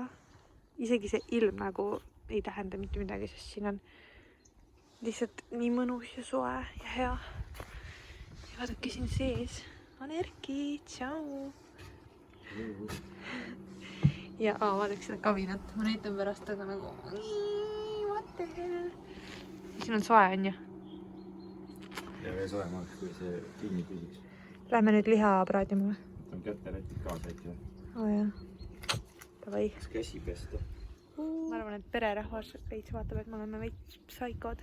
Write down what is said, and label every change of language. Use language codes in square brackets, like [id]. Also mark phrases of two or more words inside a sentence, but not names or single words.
[et] Isegi see ilm nagu ei tähenda mitte midagi, sest siin on lihtsalt nii mõnus ja soe ja hea. Ja vaadake siin sees on Erki. Tšau! Ja vaadake seda kavinat. Ma näitan pärast aga nagu [en] what the hell. [et] Siin on soe, on ju? Ja veel soemaks, kui see kinni püsiks. Lähme nüüd liha praadima. Võtame kätte rätid kaasa äkki. jah. Tavai. Kas käsi pesta? Ma arvan, et pererahvas veits vaatab, et me oleme veits psaikod.